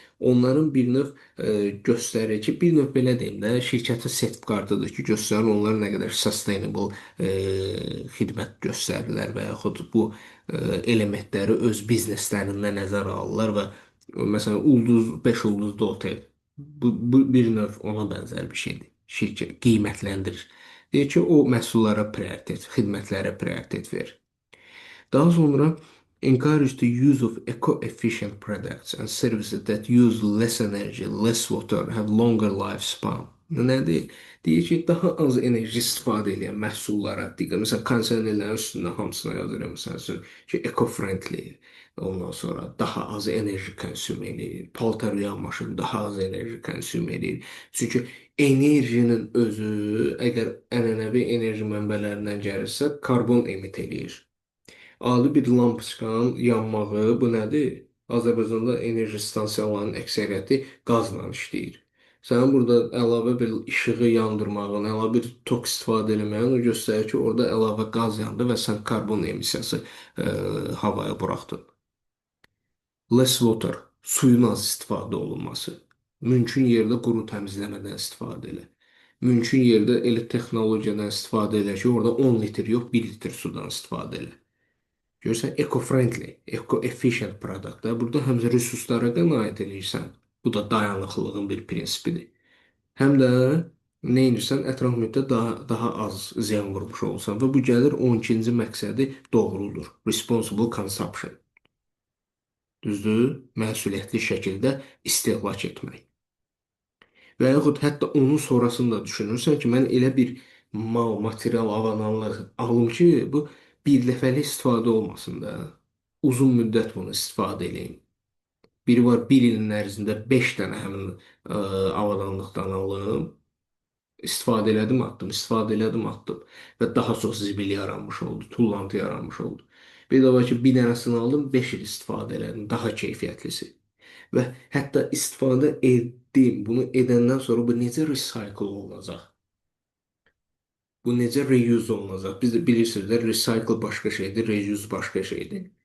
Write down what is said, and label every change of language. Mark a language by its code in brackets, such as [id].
[az] onların bir növ göstərir ki, bir növ belə deyim də, şirkətin sertifikatıdır ki, göstərir onlar nə qədər sustainable xidmət göstərirlər və yaxud bu elementləri öz bizneslərində nəzərə alırlar və məsələn ulduz 5 ulduzlu otel bu bir növ ona bənzər bir şeydir. Şirkət qiymətləndirir. Deyir ki, o məhsullara prioritet, xidmətlərə prioritet verir. Daha sonra [en] encourage the use of eco-efficient products and services that use less energy, less water, have longer lifespan. [az] Bu nədir? Deyir ki, daha az enerji istifadə edən məhsullara diqqət. Məsələn, kondisionerlərin üstündə hamısına yazır, məsəl üçün ki, eco-friendly. Ondan sonra daha az enerji konsum edir. Paltar yuyan maşın daha az enerji konsum edir. Çünki enerjinin özü əgər ənənəvi enerji mənbələrindən gəlirsə, karbon emit eləyir. Adi bir lampoçkanın yanmağı bu nədir? Azərbaycanda enerji stansiyalarının əksəriyyəti qazla işləyir. Sənin burada əlavə bir işığı yandırmağın, əlavə bir tok istifadə etməyin o göstərir ki, orada əlavə qaz yandı və sən karbon emissiyası havaya buraxdın. [en] Less water, [az] suyun az istifadə olunması. Mümkün yerdə quru təmizləmədən istifadə elə. Mümkün yerdə elə texnologiyadan istifadə elə ki, orada 10 litr yox, 1 litr sudan istifadə elə. Görürsən, eco-friendly, eco-efficient product da. Burada həm də resurslara qənaət edirsən. Bu da dayanıqlılığın bir prinsipidir. Həm də nə edirsən, ətraf mühitə daha az ziyan vurmuş olsan və bu gəlir 12-ci məqsədi doğrudur. [en] Responsible consumption. [az] Düzdür? Məsuliyyətli şəkildə istehlak etmək. Və yaxud hətta onun sonrasını da düşünürsən ki, mən elə bir mal, material, avadanlıq alım ki, bu bir dəfəlik istifadə olmasın da. Uzun müddət bunu istifadə edeyim. Biri var bir ilin ərzində 5 dənə həmin avadanlıqdan alım. İstifadə elədim, atdım, istifadə elədim, atdım. Və daha çox zibil yaranmış oldu, tullantı yaranmış oldu. Bir də var ki, bir dənəsini aldım, 5 il istifadə elədim, daha keyfiyyətlisi. Və hətta istifadə etdim, bunu edəndən sonra bu necə recycle olunacaq? Bu necə reuse olunacaq? Biz də bilirsiniz də recycle başqa şeydir, reuse başqa şeydir.